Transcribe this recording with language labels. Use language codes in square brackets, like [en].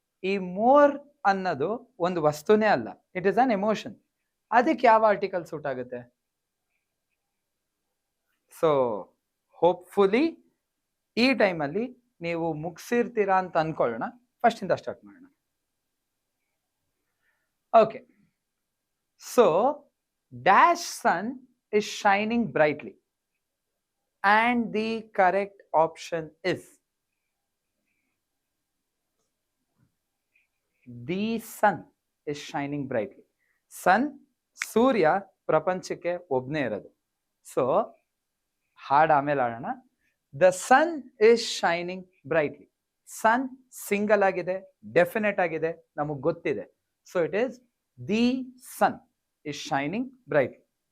[kn] ಈ ಮೋರ್ ಅನ್ನೋದು ಒಂದು ವಸ್ತುನೇ ಅಲ್ಲ, [en] It is an emotion. [kn] ಅದಕ್ಕೆ ಯಾವ ಆರ್ಟಿಕಲ್ ಸೂಟ್ ಆಗುತ್ತೆ? ಸೊ ಹೋಪ್ಫುಲಿ ಈ ಟೈಮಲ್ಲಿ ನೀವು ಮುಗಿಸಿರ್ತೀರಾ ಅಂತ ಅನ್ಕೊಳ್ಳೋಣ. ಫಸ್ಟ್ ಇಂದ ಸ್ಟಾರ್ಟ್ ಮಾಡೋಣ. [en] Okay, so dash sun is shining brightly and the correct option is the sun is shining brightly. [kn] Sun, ಸೂರ್ಯ ಪ್ರಪಂಚಕ್ಕೆ ಒಬ್ಬನೇ ಇರೋದು. [en] so [kn] ಹಾಡು ಆಮೇಲೆ ಆಡೋಣ. [en] The sun is shining brightly. [kn] Sun single ಆಗಿದೆ, ಡೆಫಿನೆಟ್ ಆಗಿದೆ, ನಮಗೆ ಗೊತ್ತಿದೆ. [en] So it is the sun is shining brightly.